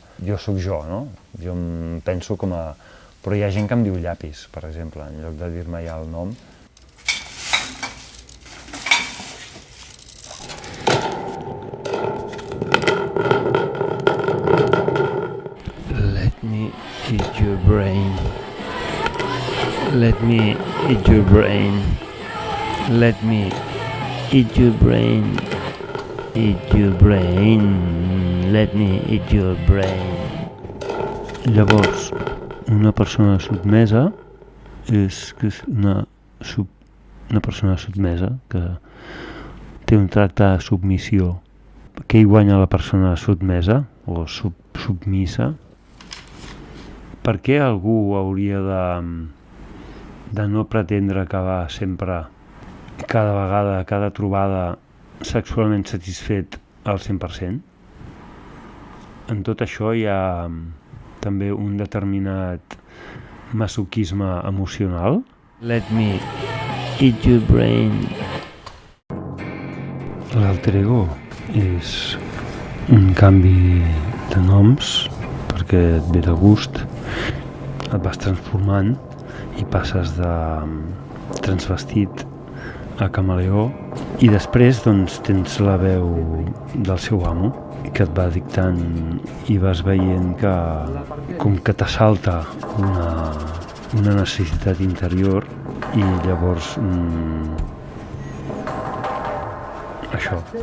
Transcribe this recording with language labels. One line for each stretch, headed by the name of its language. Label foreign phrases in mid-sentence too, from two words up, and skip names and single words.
Catalan: Jo sóc jo, no? Jo em penso com a... Però hi ha gent que em diu llapis, per exemple, en lloc de dir-me ja el nom.
English: Let me eat your brain. Let me eat your brain. Let me eat your brain. Eat your brain. Let me eat your brain.
Catalan: Llavors, una persona sotmesa és una persona sotmesa que té un tracte de submissió. Què hi guanya la persona sotmesa o submissa? Per què algú hauria de no pretendre acabar sempre, cada vegada, cada trobada, sexualment satisfet al 100%? En tot això hi ha també un determinat masoquisme emocional.
English: Let me eat your brain.
Catalan: L'alter ego és un canvi de noms perquè et ve de gust, et vas transformant i passes de transvestit a camaleó i després doncs, tens la veu del seu amo que et va dictant i vas veient que com que t'assalta una necessitat interior i llavors això.